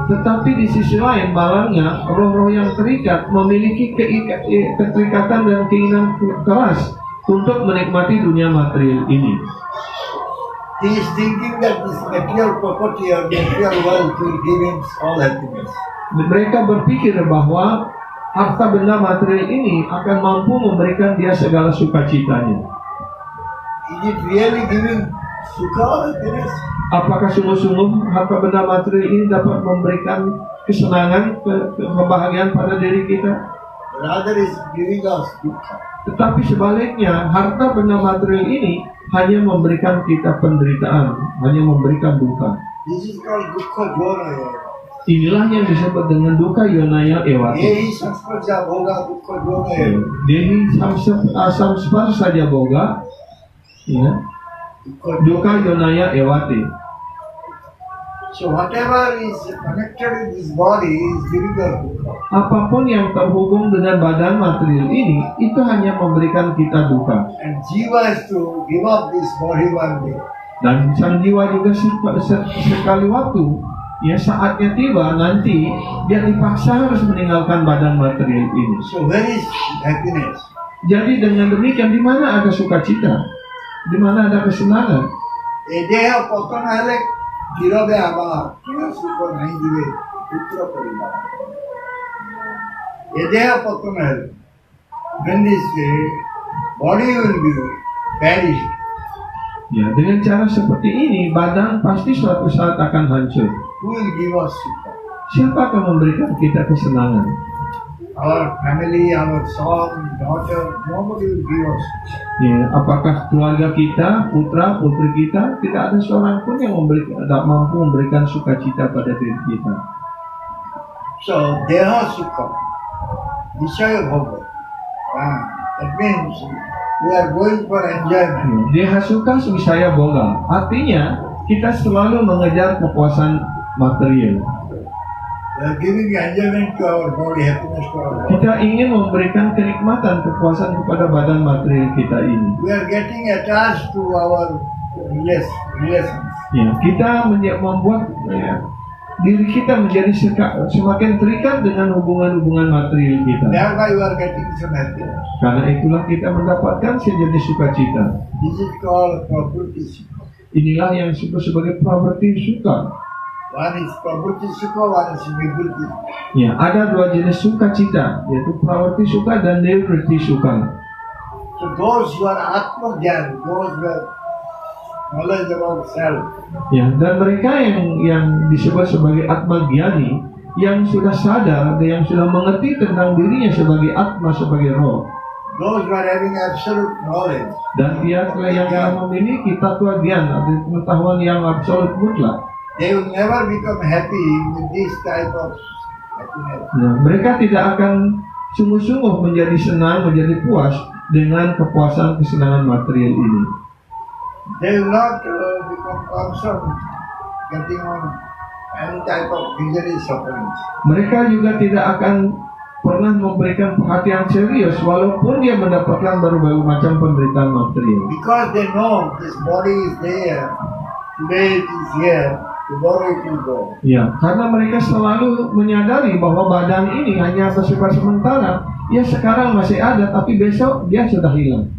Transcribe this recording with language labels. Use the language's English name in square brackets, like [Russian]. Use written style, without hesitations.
[Indonesian] Tetapi di sisi lain, malangnya roh-roh yang terikat memiliki keterikatan dan keinginan keras untuk menikmati dunia material ini. [English] He is thinking that this material property or material wealth will give him all happiness. [Indonesian] Mereka berpikir bahwa harta benda material ini akan mampu memberikan dia segala sukacitanya. [English] Is it really giving sukha or happiness? [Indonesian] Apakah sungguh-sungguh harta benda material ini dapat memberikan kesenangan, kebahagiaan pada diri kita? [English] Rather is giving us dukkha. [Indonesian] Tetapi sebaliknya, harta benda material ini hanya memberikan kita penderitaan, hanya memberikan duka. [English] This is called dukkha jona. [Indonesian] Inilah yang disebut dengan [Sanskrit] duka yonaya ewati. Yehi samsparja bhoga dukkha jona. Dehi samspar saja boga, ya, duka yonaya ewati. [English] So whatever is connected with this body is giving us dukkha. [Indonesian] Apapun yang terhubung dengan badan material ini, itu hanya memberikan kita duka. [English] And jiva has to give up this body one day. [Indonesian] Dan sang jiwa juga sekali waktu, ya saatnya tiba nanti dia dipaksa harus meninggalkan badan material ini. [English] So where is happiness? [Indonesian] Jadi dengan demikian di mana ada sukacita? Di mana ada kesenangan? [Odia] ଏ ଦେହ ପତନ ହେଲେ କ୍ଷୀରରେ ଆବା କ୍ଷୀର ସୁଖ ନାହିଁ ଯିବେ ପୁତ୍ର ପରିବାର ଏ ଦେହ ପତନ ହେଲେ [English] when this body will be perished. [Indonesian] Ya, dengan cara seperti ini badan pasti suatu saat akan hancur. [English] Who will give us sukha? [Indonesian] Siapa akan memberikan kita kesenangan? [English] Our family, our son, daughter, nobody will give us sukha. [Indonesian] Ya, apakah keluarga kita, putra, putri kita, tidak ada seorang pun yang tidak mampu memberikan sukacita pada diri kita. [Sanskrit] So, deha sukha, Vishaya Bhoga. [English] That means we are going for enjoyment. [Sanskrit] Deha suka wisaya boga. [Indonesian] Artinya kita selalu mengejar kepuasan material. [English] We are giving enjoyment to our body, happiness to our body. [Indonesian] Kita ingin memberikan kenikmatan, kepuasan kepada badan material kita ini. [English] We are getting attached to our relations. [Indonesian] Ya, kita membuat diri kita menjadi semakin terikat dengan hubungan-hubungan material kita. [English] Thereby we are getting some happiness. [Indonesian] Karena itulah kita mendapatkan sejenis sukacita. [English] This is called prakriti sukha. [Indonesian] Inilah yang disebut sebagai pravrti suka. [English] One is prakriti sukha, one is nivritti sukha. [Indonesian] Ya, ada dua jenis sukacita, yaitu pravrti suka dan nivritti suka. [English] So those who are atma jnana, those who have knowledge about self, [Indonesian] Ya, dan mereka yang disebut sebagai atma gyani, yang sudah sadar dan yang sudah mengerti tentang dirinya sebagai atma, sebagai roh, [English] those who are having absolute knowledge, [Indonesian] dan dia yang memiliki tatwa gyana, pengetahuan yang absolut mutlak. [English] they will never become happy with this type of happiness. [Indonesian] Nah, mereka tidak akan sungguh-sungguh menjadi senang, menjadi puas dengan kepuasan kesenangan material ini. [English] They will not become concerned getting on any type of misery suffering. [Indonesian] Mereka juga tidak akan pernah memberikan perhatian serius walaupun dia mendapatkan berbagai macam penderitaan material. [English] Because they know this body is there, today it is here, tomorrow it will go. [Indonesian] Ya, karena mereka selalu menyadari bahwa badan ini hanya bersifat sementara. Ya, sekarang masih ada, tapi besok dia sudah hilang.